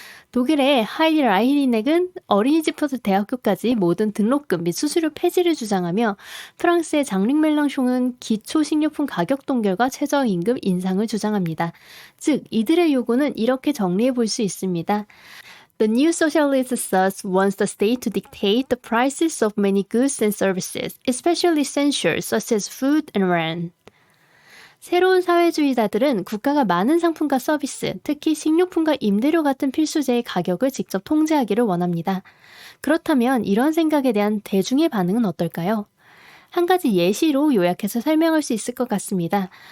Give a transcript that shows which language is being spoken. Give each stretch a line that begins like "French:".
Korean: 독일의 하이디 라이히넥은 어린이집부터 대학교까지 모든 등록금 및 수수료 폐지를 주장하며 프랑스의 장링 멜랑숑은 기초식료품 가격 동결과 최저임금 인상을 주장합니다. 즉 이들의 요구는 이렇게 정리해 볼 수 있습니다.
English: The new socialist thus wants the state to dictate the prices of many goods and services, especially essentials such as food and rent.
Korean: 새로운 사회주의자들은 국가가 많은 상품과 서비스, 특히 식료품과 임대료 같은 필수재의 가격을 직접 통제하기를 원합니다. 그렇다면 이런 생각에 대한 대중의 반응은 어떨까요? 한 가지 예시로 요약해서 설명할 수 있을 것 같습니다.